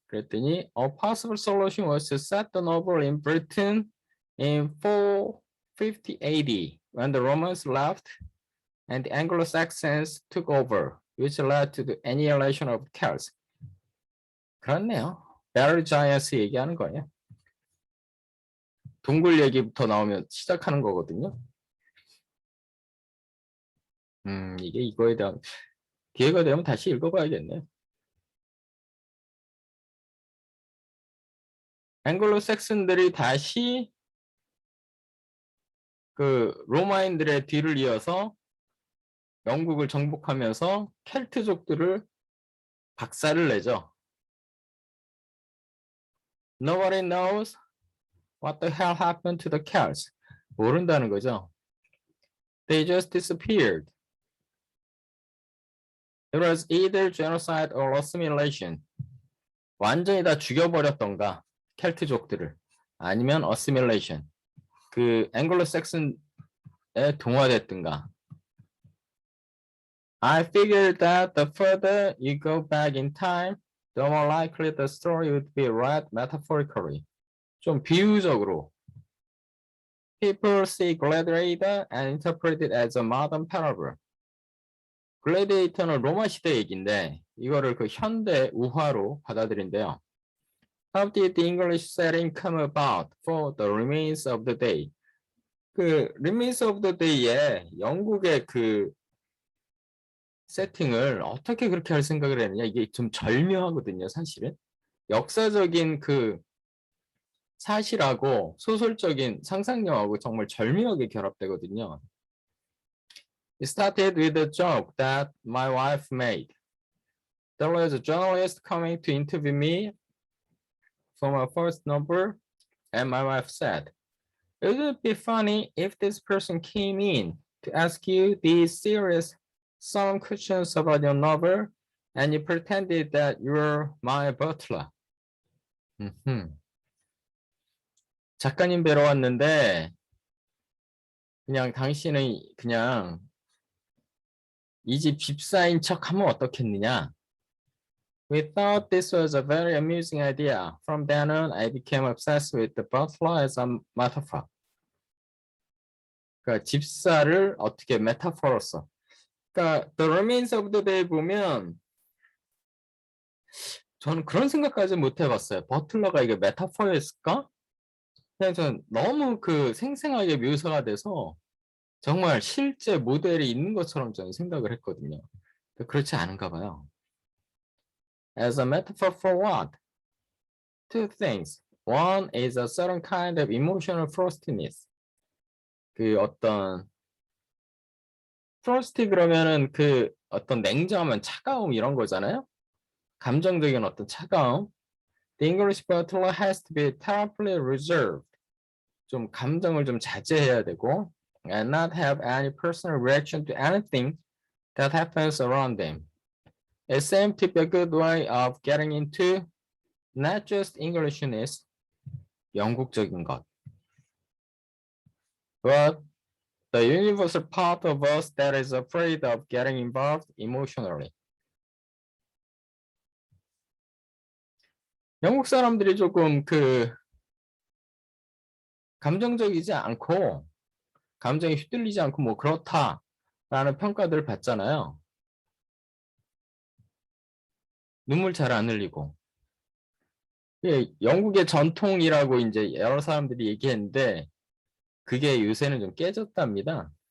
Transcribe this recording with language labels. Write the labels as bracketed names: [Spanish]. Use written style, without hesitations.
[Korean] 그랬더니 [English] a possible solution was to set the novel in Britain in 450 AD when the Romans left and the Anglo-Saxons took over, which led to the annihilation of Celts. [Korean] 그렇네요. Battle Giants 얘기하는 거예요. 동굴 얘기부터 나오면 시작하는 거거든요. 이게 이거에 대한 기회가 되면 다시 읽어봐야겠네요. 앵글로색슨들이 다시 그 로마인들의 뒤를 이어서 영국을 정복하면서 켈트족들을 박살을 내죠. [English] Nobody knows what the hell happened to the Celts. [Korean] 모른다는 거죠. [English] They just disappeared. It was either genocide or assimilation. [Korean] 완전히 다 죽여버렸던가 켈트족들을 아니면 assimilation. 그 앵글로색슨에 동화됐든가. [English] I figured that the further you go back in time, the more likely the story would be read metaphorically. [Korean] 좀 비유적으로. [English] People see Gladiator and interpret it as a modern parable. [Korean] 글래디에이터는 로마 시대 얘기인데 이거를 그 현대 우화로 받아들인대요. [English] How did the English setting come about for the remains of the day? [Korean] 그 remains of the day에 영국의 그 세팅을 어떻게 그렇게 할 생각을 했느냐 이게 좀 절묘하거든요 사실은 역사적인 그 사실하고 소설적인 상상력하고 정말 절묘하게 결합되거든요. [English] It started with a joke that my wife made. There was a journalist coming to interview me for my first number and my wife said, it would be funny if this person came in to ask you these serious solemn questions about your novel and you pretended that you're my butler. [Korean] 작가님 뵈러 왔는데 그냥 당신은 그냥 이 집 집사인 척 하면 어떻겠느냐. [English] We thought this was a very amusing idea. From then on, I became obsessed with the butler as a metaphor. [Korean] 그러니까 집사를 어떻게 메타포로서. 그러니까 The Remains of the Day 보면 저는 그런 생각까지 못 해봤어요. 버틀러가 이게 메타포였을까? 그냥 전 너무 그 생생하게 묘사가 돼서 정말 실제 모델이 있는 것처럼 저는 생각을 했거든요. 그렇지 않은가 봐요. [English] As a metaphor for what? Two things. One is a certain kind of emotional frostiness. [Korean] 그 어떤 frosty 그러면은 그 어떤 냉정하면 차가움 이런 거잖아요. 감정적인 어떤 차가움. [English] The English butler has to be terribly reserved. [Korean] 좀 감정을 좀 자제해야 되고 [English] and not have any personal reaction to anything that happens around them. It seems to be a good way of getting into not just Englishness, [Korean] 영국적인 것, [English] but the universal part of us that is afraid of getting involved emotionally. [Korean] 영국 사람들이 조금 그 감정적이지 않고 감정에 휘둘리지 않고 뭐 그렇다라는 평가들을 받잖아요. 눈물 잘 안 흘리고. 예, 영국의 전통이라고 이제 여러 사람들이 얘기했는데 그게 요새는 좀 깨졌답니다.